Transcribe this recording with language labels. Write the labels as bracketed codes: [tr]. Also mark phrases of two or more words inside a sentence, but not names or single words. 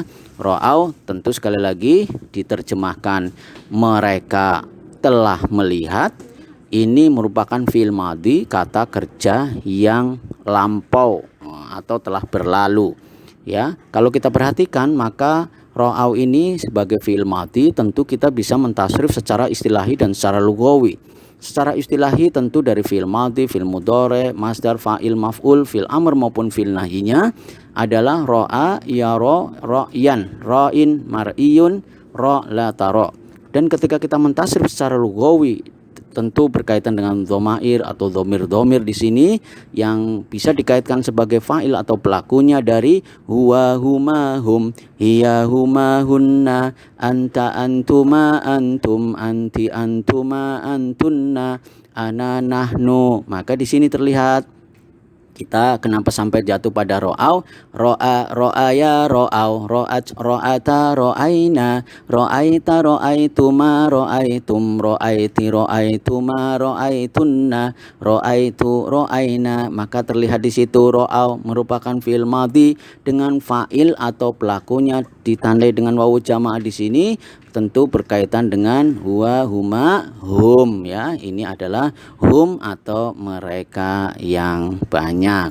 [id] Ro'au tentu sekali lagi diterjemahkan mereka telah melihat, ini merupakan [ar] فعل ماضي, [id] kata kerja yang lampau atau telah berlalu, ya. Kalau kita perhatikan maka ro'au ini sebagai [ar] فعل ماضي [id] tentu kita bisa mentasrif secara istilahi dan secara lughawi. Secara istilahi tentu dari [ar] فعل ماضي، فعل مضارع، مصدر، فاعل، مفعول، فعل أمر [id] maupun fi'il nahyinya adalah [ar] رأى، يرى، رأيًا، راءٍ، مرئيّ، رَ لا ترَ. [id] Dan ketika kita mentasrif secara lughawi tentu berkaitan dengan dhomair atau dhomir-dhomir di sini yang bisa dikaitkan sebagai fa'il atau pelakunya dari [ar] هو هما هم، هي هما هنّ، أنت أنتما أنتم، أنتِ أنتما أنتنّ، أنا نحن. [id] Maka di sini terlihat kita kenapa sampai jatuh pada [ar] رأوا، رأى، رأيا، رأوا، رأت، رأتا، رأين، رأيت، رأيتما، رأيتم، رأيتِ، رأيتما، رأيتنّ، رأيت، رأينا. [id] Maka terlihat di situ ro'au merupakan [ar] فعل ماضي [id] dengan fa'il atau pelakunya ditandai dengan wawu jamaah di sini tentu berkaitan dengan [ar] هو هما هم, [id] ya. Ini adalah hum atau mereka yang banyak.